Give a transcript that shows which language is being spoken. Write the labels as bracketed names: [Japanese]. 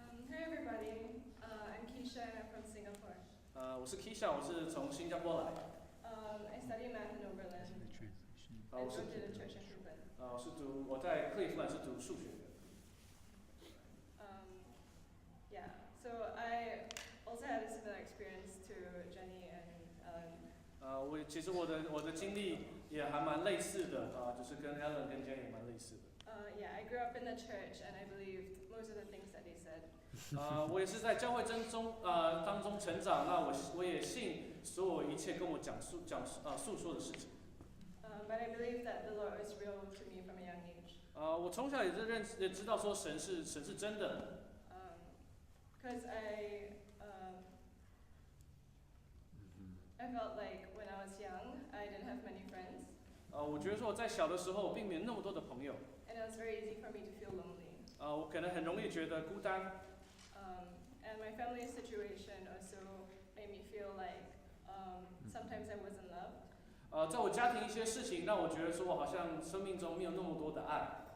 [English] Hey everybody, I'm Keisha and I'm from Singapore. [Chinese] 我是 Keisha， 我是从新加坡来。 [English] I study math in Oberlin. I [Chinese] 我是 [English] go to the church in Cleveland. [Chinese] 我在克利夫兰是读数学的。 [English] Yeah, so I also had a similar experience to Jenny and Ellen. [Chinese] 其实我的经历也还蛮类似的就是跟 Alan 跟 Jenny 蛮类似的。 [English] Yeah, I grew up in the church and I believed most of the things that they said. [Chinese] 我也是在教会当中成长，那我也信所有一切跟我诉说的事情。 [English] But I believe that the Lord was real to me from a young age. [Chinese] 我从小也知道说神是真的。 [English] Because I felt like when I was young, I didn't have many friends. [Chinese] 我觉得说我在小的时候并没有那么多的朋友。 [English] And it was very easy for me to feel lonely. [Chinese] 我可能很容易觉得孤单。 [English] And my family situation also made me feel like sometimes I wasn't loved. [Chinese] 在我家庭一些事情让我觉得说我好像生命中没有那么多的爱。